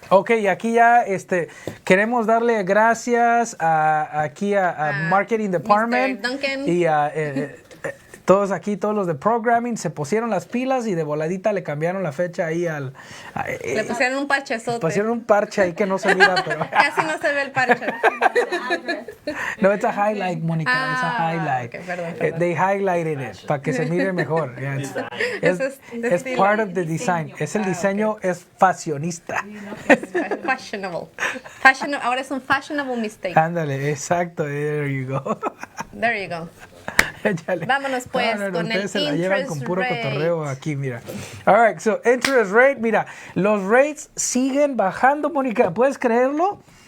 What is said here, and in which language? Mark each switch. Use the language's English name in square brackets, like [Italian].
[Spanish] Ok, aquí ya queremos darle gracias aquí a Marketing Department [English] Mr. Duncan. [Spanish] y a Todos aquí, todos los de programming, se pusieron las pilas y de voladita le cambiaron la fecha ahí al... Le pusieron un parchezote. Pusieron un parche ahí que no se mira, pero... Casi no se ve el parche. [English] No, it's a highlight, Mónica, it's a highlight. [Spanish] Okay, perdón. [English] They highlighted it [Spanish] para que se mire mejor. [English] Yeah, es part of the design. [Spanish] Es el diseño, es fashionista. Fashionable. Ahora es un fashionable mistake. Ándale, exacto, [English] there you go. There you go. [Spanish] Échale. Vámonos pues con el ustedes se la llevan con [English] interest rate. [Spanish] cotorreo aquí, mira. [English] All right, so interest rate, [Spanish] mira, los rates siguen bajando, Mónica, ¿puedes creerlo?